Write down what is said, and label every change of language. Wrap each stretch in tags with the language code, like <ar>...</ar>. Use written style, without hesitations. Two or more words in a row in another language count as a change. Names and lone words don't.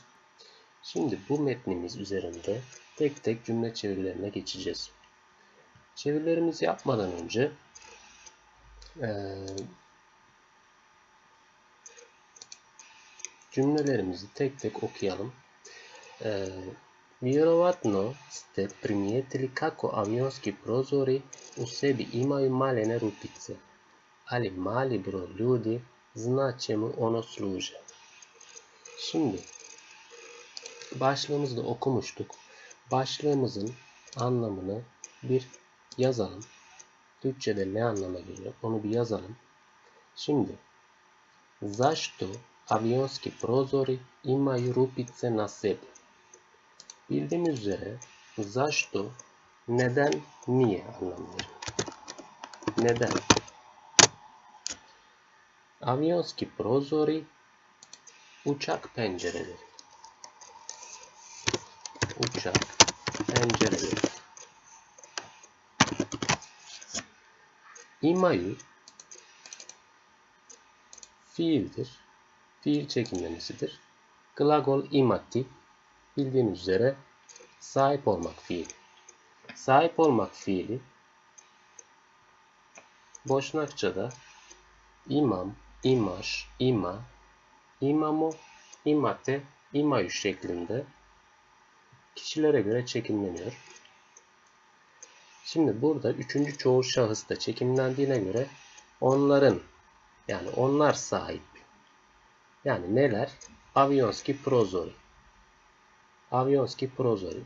<tr>Şimdi bu metnimiz üzerinde tek tek cümle çevirilerine geçeceğiz. Çevirilerimizi yapmadan önce cümlelerimizi tek tek okuyalım.</tr> <bs>Vjerovatno ste primijetili kako avionski prozori u sebi imaju malene rupice, ali mali broj ljudi zna čemu ono služe.</bs> <tr>Şimdi başlığımızda okumuştuk. Başlığımızın anlamını bir yazalım. Türkçe'de ne anlama geliyor onu bir yazalım.</tr> <bs>Şimdi zašto avionski prozori imaju rupice na sebi?</bs> <tr>Bildiğimiz üzere zašto neden, niye anlamları. Neden?</tr> <bs>Avionski prozori</bs> <tr>uçak pencereleri. Uçak pencereleri. Imaju fiildir. Fiil çekimlemesidir.</tr> <bs>Glagol imati</bs> <tr>bildiğimiz üzere sahip olmak fiili. Sahip olmak fiili Boşnakça'da</tr> <bs>imam, imaš, ima, imamo, imate, imaju</bs> <tr>şeklinde kişilere göre çekimleniyor. Şimdi burada üçüncü çoğul şahısta çekimlendiğine göre onların, yani onlar sahip. Yani neler?</tr> <bs>Avionski prozori. Avionski prozori.</bs>